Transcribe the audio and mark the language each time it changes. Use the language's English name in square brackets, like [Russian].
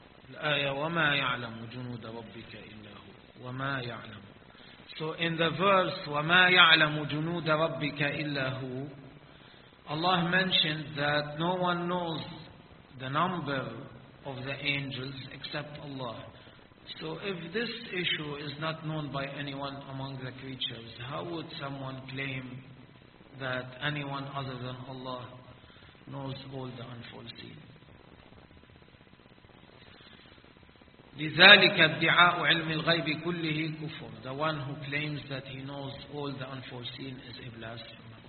[Arabic] الآية وما يعلم جنود ربك إلا هو وما يعلم. [English] So in the verse [Arabic] وما يعلم جنود ربك إلا هو, [English] Allah mentioned that no one knows the number of the angels except Allah. So if this issue is not known by anyone among the creatures, how would someone claim that anyone other than Allah knows all the unforeseen? [Arabic] لذلك ادعاء علم الغيب كله كفر. [English] The one who claims that he knows all the unforeseen is a blasphemer.